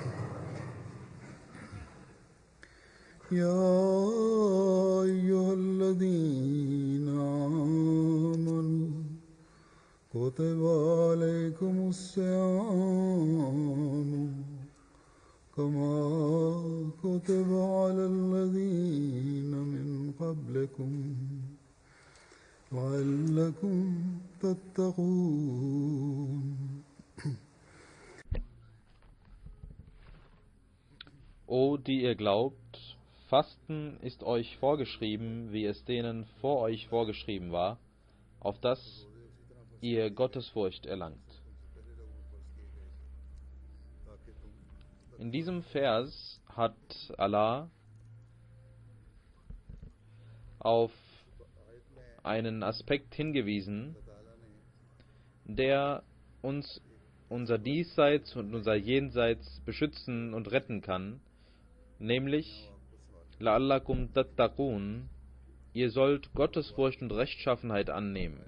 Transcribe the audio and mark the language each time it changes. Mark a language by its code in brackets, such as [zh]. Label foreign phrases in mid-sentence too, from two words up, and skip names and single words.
[ar] يا أيها الذين آمنوا كتب عليكم الصيام كما كتب على الذين من قبلكم لعلكم تتقون. [de] O, die ihr glaubt, Fasten ist euch vorgeschrieben, wie es denen vor euch vorgeschrieben war, auf dass ihr Gottesfurcht erlangt. In diesem Vers hat Allah auf einen Aspekt hingewiesen, der uns unser Diesseits und unser Jenseits beschützen und retten kann, nämlich [ar] لعلكم تتقون, [de] ihr sollt Gottesfurcht und Rechtschaffenheit annehmen.